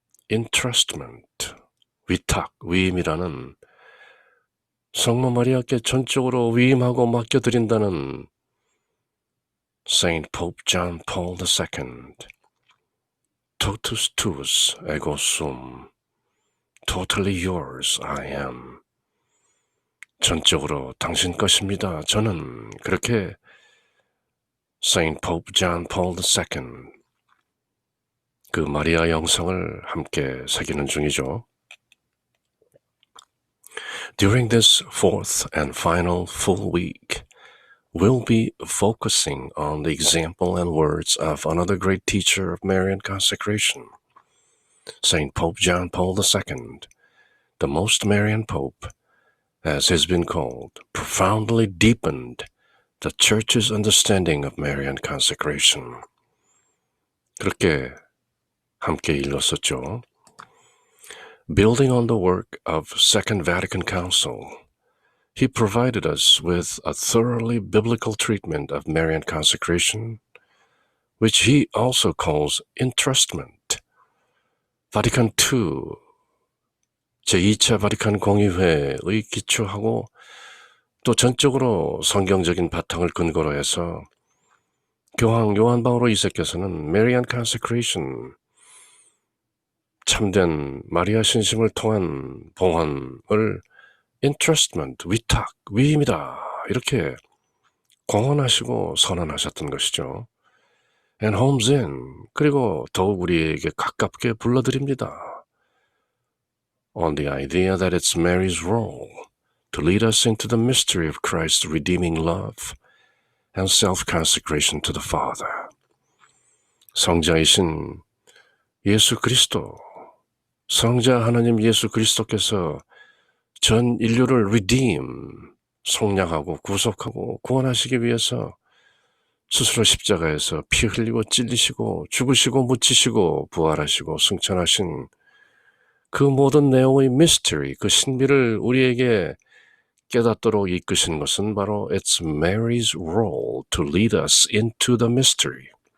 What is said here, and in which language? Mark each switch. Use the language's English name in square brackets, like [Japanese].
[Korean] entrustment, 위탁, 위임이라는 성모 마리아께 전적으로 위임하고 맡겨드린다는 Saint Pope John Paul II, [Latin] Totus tuus ego sum, [English] totally yours I am. [Korean] 전적으로 당신 것입니다. 저는 그렇게 Saint Pope John Paul II, 그 마리아 영성을 함께 새기는 중이죠. [English] During this fourth and final full week, we'll be focusing on the example and words of another great teacher of Marian consecration, Saint Pope John Paul II, the most Marian Pope, as has been called, profoundly deepened the Church's understanding of Marian consecration. [Korean] 그렇게 함께 읽었었죠. [English] Building on the work of Second Vatican Council, he provided us with a thoroughly biblical treatment of Marian consecration, which he also calls entrustment. [Korean] Vatican II, 제2차 바티칸 공의회의 기초하고 또 전적으로 성경적인 바탕을 근거로 해서 교황 요한 바오로 2세께서는 Marian consecration, 참된 마리아 신심을 통한 봉헌을 entrustment, 위탁, 위임이다, 이렇게 공언하시고 선언하셨던 것이죠. [English] And homes in, [Korean] 그리고 더욱 우리에게 가깝게 불러드립니다. [English] On the idea that it's Mary's role to lead us into the mystery of Christ's redeeming love and self-consecration to the Father. [Korean] 성자이신 예수 그리스도, 성자 하나님 예수 그리스도께서 전 인류를 redeem, 속량하고 구속하고 구원하시기 위해서 스스로 십자가에서 피 흘리고 찔리시고 죽으시고 묻히시고 부활하시고 승천하신 그 모든 내용의 mystery, 그 신비를 우리에게 깨닫도록 이끄신 것은 바로 [English] It's Mary's role to lead us into the mystery.